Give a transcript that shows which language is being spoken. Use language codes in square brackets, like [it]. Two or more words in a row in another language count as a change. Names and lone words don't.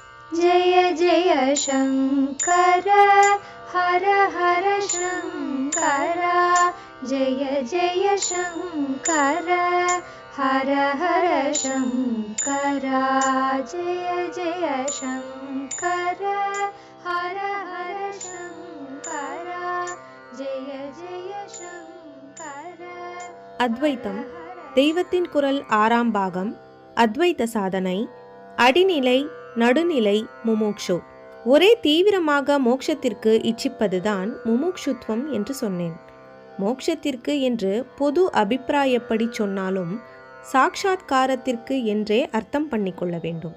[sa] जय जय शङ्कर हर हर शङ्कर जय जय शङ्कर हर हर शङ्कर जय जय शङ्कर हर हर शङ्कर जय जय शङ्कर. [ta] அத்வைத்தம் தெய்வத்தின் குரல் 6ஆம் பாகம். அத்வைத சாதனை. அடிநிலை, நடுநிலை, முமுக்ஷு. ஒரே தீவிரமாக மோட்சத்திற்கு இச்சிப்பதுதான் முமுக்ஷுத்வம் என்று சொன்னேன். மோட்சத்திற்கு என்று பொது அபிப்பிராயப்படி சொன்னாலும் சாட்சாத்காரத்திற்கு என்றே அர்த்தம் பண்ணிக்கொள்ள வேண்டும்.